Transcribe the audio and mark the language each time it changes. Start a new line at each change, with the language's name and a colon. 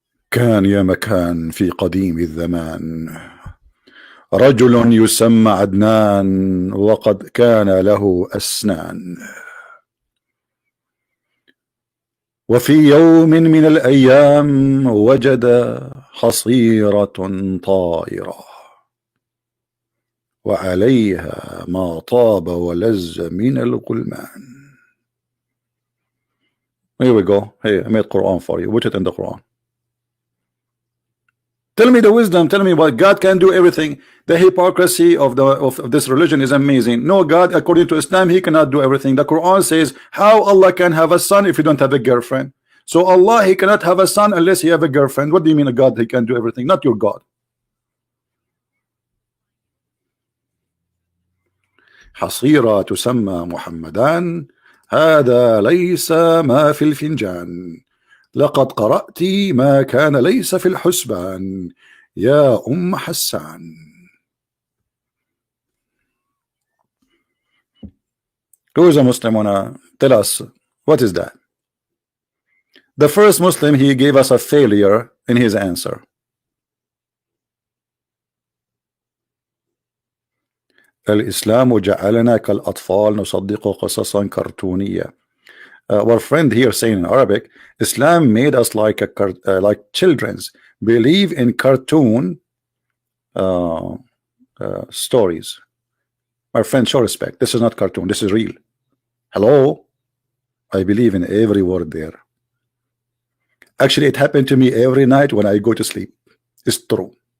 Arabic: كان يا مكان في قديم الزمان رجل يسمى عدنان وقد كان له أسنان وفي يوم من الأيام وجد حصيرة طائرة وعليها ما طاب ولذ من الغلمان.
English: Here we go. Hey, I made Quran for you. Put it in the Quran. Tell me the wisdom. Tell me what God can do everything. The hypocrisy of this religion is amazing. No, God, according to Islam, he cannot do everything. The Quran says how Allah can have a son if you don't have a girlfriend. So Allah, he cannot have a son unless he have a girlfriend. What do you mean a God, he can do everything? Not your God.
Arabic: حصيرة تسمى محمدان هذا ليس ما في الفنجان لقد قرأت ما كان ليس في الحسبان يا أم حسان.
English: Who is a Muslim? Wanna tell us what is that? The first Muslim, he gave us a failure in his answer.
Arabic: الإسلام جعلنا كالأطفال نصدق قصصا كرتونية.
English: Our friend here saying in Arabic, Islam made us like children's, believe in cartoon stories. My friend, show respect. This is not cartoon. This is real. Hello, I believe in every word there. Actually, it happened to me every night when I go to sleep. It's true.